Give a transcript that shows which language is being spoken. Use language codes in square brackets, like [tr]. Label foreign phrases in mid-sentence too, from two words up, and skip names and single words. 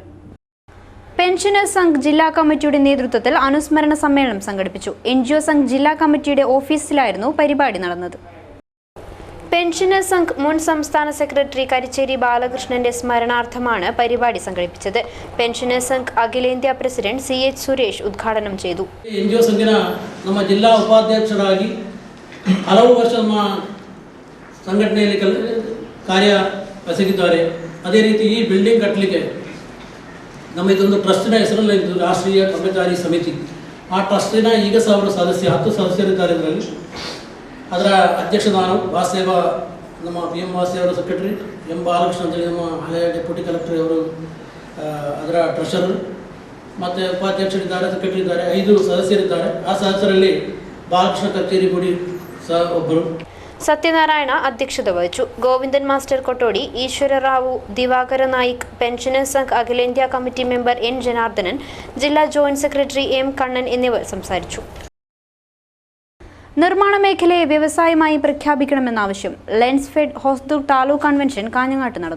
[ml] പെൻഷനേഴ്സ് സംഘ് ജില്ലാ കമ്മിറ്റിയുടെ നേതൃത്വത്തിൽ അനുസ്മരണ സമ്മേളനം സംഘടിപ്പിച്ചു. NGO സംഘ് ജില്ലാ കമ്മിറ്റിയുടെ ഓഫീസിലായിരുന്നു പരിപാടി നടന്നത്. പെൻഷനേഴ്സ് സംഘ് മുൻ സംസ്ഥാന സെക്രട്ടറി കരിച്ചേരി ബാലകൃഷ്ണന്റെ സ്മരണാർത്ഥമാണ് പരിപാടി സംഘടിപ്പിച്ചത്. പെൻഷനേഴ്സ് സംഘ് അഖിലേന്ത്യാ പ്രസിഡന്റ് CH സുരേഷ് ഉദ്ഘാടനം ചെയ്തു. [kn] NGO ಸಂಘಿನ ನಮ್ಮ ಜಿಲ್ಲಾ ಉಪಾಧ್ಯಕ್ಷರಾಗಿ ಹಲವು ವರ್ಷ ನಮ್ಮ ಸಂಘಟನೆಯಲ್ಲಿ ಕಾರ್ಯ ಎಸಗಿದ್ದಾರೆ. ಅದೇ ರೀತಿ ಈ ಬಿಲ್ಡಿಂಗ್ ಕಟ್ಟಲಿಕ್ಕೆ ನಮ್ಮ ಇದೊಂದು ಟ್ರಸ್ಟಿನ ಹೆಸರಲ್ಲಿ ಇದು ರಾಷ್ಟ್ರೀಯ ಕರ್ಮಚಾರಿ ಸಮಿತಿ. ಆ ಟ್ರಸ್ಟಿನ ಈಗ ಸಹ ಅವರು 10 ಸದಸ್ಯರಿದ್ದಾರೆ. ಇದರಲ್ಲಿ ಅದರ ಅಧ್ಯಕ್ಷ ನಾನು, ವಾಸುದೇವ ನಮ್ಮ PM ವಾಸುದೇವರ ಸೆಕ್ರೆಟರಿ, M ಬಾಲಕೃಷ್ಣ ಅಂತೇಳಿ ನಮ್ಮ ಹಳೆಯ [en] deputy collector [kn] ಅವರು ಅದರ ಟ್ರೆಷರರ್, ಮತ್ತು ಉಪಾಧ್ಯಕ್ಷರಿದ್ದಾರೆ, ಸೆಕ್ರೆಟರಿ ಇದ್ದಾರೆ, 5 ಸದಸ್ಯರಿದ್ದಾರೆ. ಆ ಸದಸ್ಯರಲ್ಲಿ ಬಾಲಕೃಷ್ಣ ಕಚೇರಿ ಗುಡಿ ಸಹ ಒಬ್ಬರು. [ml] സത്യനാരായണ അധ്യക്ഷത വഹിച്ചു. ഗോവിന്ദൻ മാസ്റ്റർ കൊട്ടോടി, ഈശ്വര റാവു, ദിവാകര നായിക്, പെൻഷനേഴ്സ് സംഘ് അഖിലേന്ത്യാ [en] committee member [ml] N ജനാർദ്ദനൻ, ജില്ലാ [en] joint secretary [ml] M കണ്ണൻ എന്നിവർ സംസാരിച്ചു. നിർമ്മാണ മേഖലയെ വ്യവസായമായി പ്രഖ്യാപിക്കണമെന്ന ആവശ്യം ലെൻസ്ഫെഡ് ഹോസ്ദുർഗ് താലൂക്ക് കൺവെൻഷൻ കാഞ്ഞങ്ങാട്ട് നടന്നു.